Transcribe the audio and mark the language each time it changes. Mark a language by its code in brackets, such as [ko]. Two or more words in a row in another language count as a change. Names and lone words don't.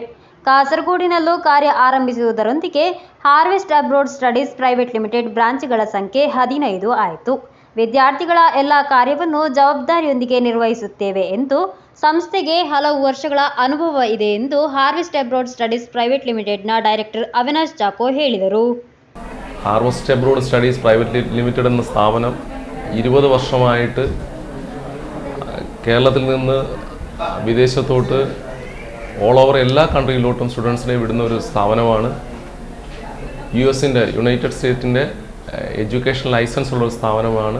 [kn] ಕಾಸರಗೋಡಿನಲ್ಲೂ ಕಾರ್ಯ ಆರಂಭಿಸುವುದರೊಂದಿಗೆ ಹಾರ್ವೆಸ್ಟ್ ಅಬ್ರಾಡ್ ಸ್ಟಡೀಸ್ ಪ್ರೈವೇಟ್ ಲಿಮಿಟೆಡ್ ಬ್ರಾಂಚ್ಗಳ ಸಂಖ್ಯೆ 15 ಆಯಿತು. ವಿದ್ಯಾರ್ಥಿಗಳ ಎಲ್ಲ ಕಾರ್ಯವನ್ನು ಜವಾಬ್ದಾರಿಯೊಂದಿಗೆ ನಿರ್ವಹಿಸುತ್ತೇವೆ ಎಂದು ಸಂಸ್ಥೆಗೆ ಹಲವು ವರ್ಷಗಳ ಅನುಭವ ಇದೆ ಎಂದು ಹಾರ್ವೆಸ್ಟ್ ಅಬ್ರಾಡ್ ಸ್ಟಡೀಸ್ ಪ್ರೈವೇಟ್ ಲಿಮಿಟೆಡ್ನ ಡೈರೆಕ್ಟರ್ ಅವಿನಾಶ್ ಚಾಕೋ ಹೇಳಿದರು. [ml] ഹാർവസ്റ്റ് അബ്രോഡ് സ്റ്റഡീസ് പ്രൈവറ്റ് ലിമിറ്റഡ് എന്ന സ്ഥാപനം 20 വർഷമായിട്ട് കേരളത്തിൽ നിന്ന് വിദേശത്തോട്ട് [en] all over [ml] എല്ലാ കൺട്രിയിലോട്ടും സ്റ്റുഡൻസിനെ വിടുന്ന ഒരു സ്ഥാപനമാണ്. US-ൻ്റെ യുണൈറ്റഡ് സ്റ്റേറ്റിൻ്റെ [en] education license [ml] ഉള്ളൊരു സ്ഥാപനമാണ്.